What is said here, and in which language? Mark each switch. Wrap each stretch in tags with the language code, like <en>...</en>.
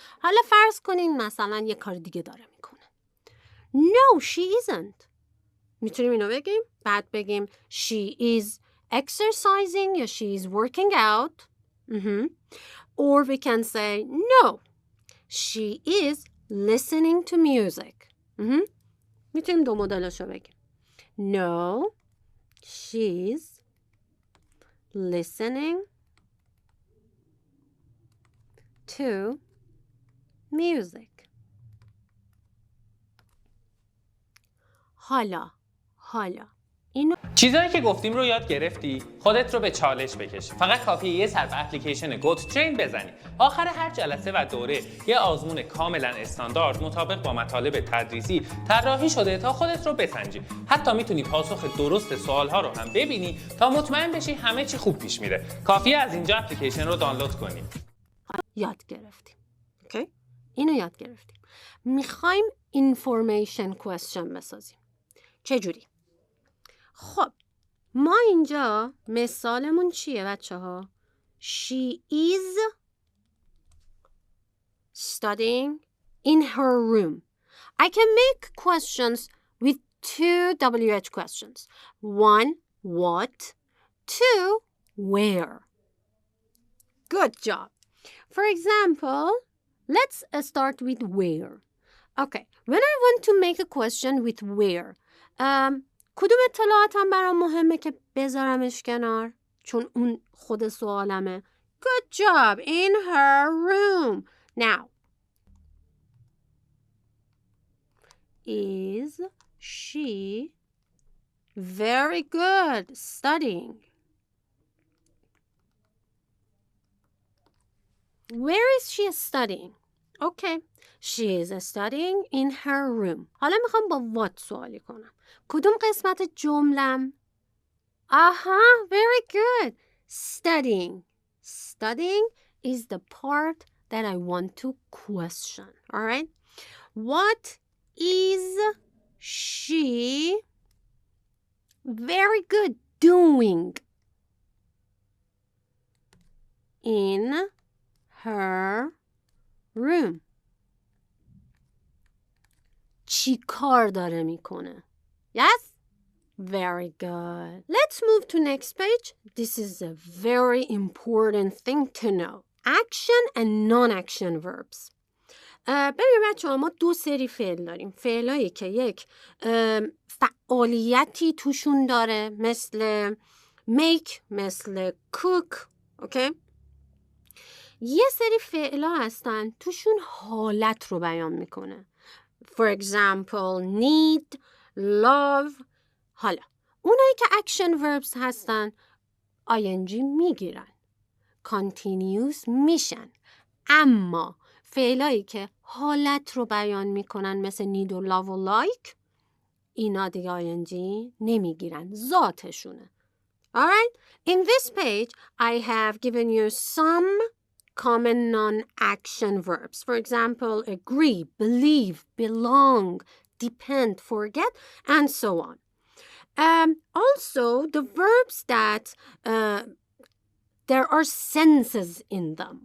<fa>حالا فرض کنین مثلا یه کار دیگه داره میکنه.</fa> <en>No, she isn't.</en> <fa>میتونیم اینو بگیم؟ بعد بگیم</fa> <en>she is exercising</en> <fa>یا</fa> <en>she is working out. Or we can say no, she is listening to music.</en> <fa>میتونیم دو مدلشو بگیم.</fa> <en>No, she's listening to music.</en> <fa>حالا اینو چیزایی که گفتیم رو یاد گرفتی؟ خودت رو به چالش بکش. فقط کافیه یه سر به اپلیکیشن گوتوترین بزنی. آخر هر جلسه و دوره یه آزمون کاملا استاندارد مطابق با مطالب تدریسی طراحی شده تا خودت رو بسنجی. حتی میتونی پاسخ درست سوال‌ها رو هم ببینی تا مطمئن بشی همه چی خوب پیش میره. کافیه از اینجا اپلیکیشن رو دانلود کنی. یاد گرفتیم. اوکی؟ اینو یاد گرفتیم. میخوایم information question بسازیم. چجوری؟ خب ما اینجا مثالمون چیه بچه ها؟</fa> <en>She is studying in her room. I can make questions with two WH questions. One, what? Two, where? Good job. For example, let's start with where. Okay, when I want to make a question with where,</en> <fa>کدوم اطلاعاتم برام مهمه که بذارمش کنار؟ چون اون خود سوالمه.</fa> <en>Good job, in her room. Now, is she very good studying? Where is she studying? Okay, she is studying in her room.</en> <fa>حالا میخوام با what سوالی کنم. کدوم قسمت جملم؟ آها,</fa> <en>very good. Studying. Studying is the part that I want to question. All right? What is she very good doing in her room?</en> <fa>چی کار داره میکنه؟</fa> <en>Yes? Very good. Let's move to next page. This is a very important thing to know. Action and non-action verbs.</en> <fa>ببین بچه‌ها ما دو سری فعل داریم. فعلایی که یک فعالیتی توشون داره مثل make، مثل cook.</fa> <en>Okay?</en> <fa>یه سری فعلا هستن توشون حالت رو بیان میکنه.</fa> <en>For example, need, love.</en> <fa>حالا اونایی که action verbs هستن ing میگیرن. continuous میشن. اما فعلایی که حالت رو بیان میکنن مثل need و love و like اینا دیگه ing نمیگیرن. ذاتشونه.</fa> <en>Alright? In this page, I have given you some common non-action verbs. For example, agree, believe, belong, depend, forget, and so on. Also, the verbs that there are senses in them.</en>